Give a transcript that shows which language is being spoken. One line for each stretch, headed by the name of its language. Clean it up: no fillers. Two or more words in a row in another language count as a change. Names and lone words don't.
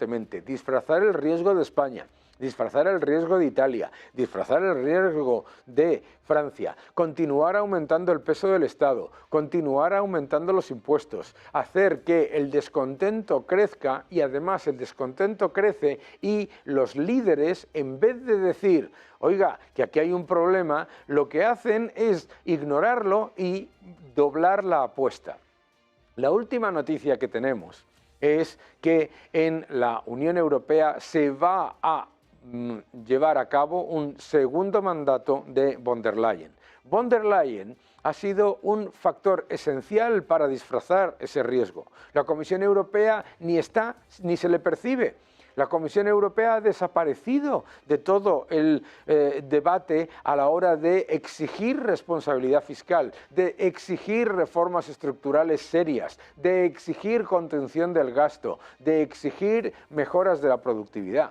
Spanish: disfrazar el riesgo de España, disfrazar el riesgo de Italia, disfrazar el riesgo de Francia, continuar aumentando el peso del Estado, continuar aumentando los impuestos, hacer que el descontento crezca y además el descontento crece y los líderes, en vez de decir, oiga, que aquí hay un problema, lo que hacen es ignorarlo y doblar la apuesta. La última noticia que tenemos es que en la Unión Europea se va a llevar a cabo un segundo mandato de von der Leyen. Von der Leyen ha sido un factor esencial para disfrazar ese riesgo. La Comisión Europea ni está ni se le percibe. La Comisión Europea ha desaparecido de todo el debate a la hora de exigir responsabilidad fiscal, de exigir reformas estructurales serias, de exigir contención del gasto, de exigir mejoras de la productividad.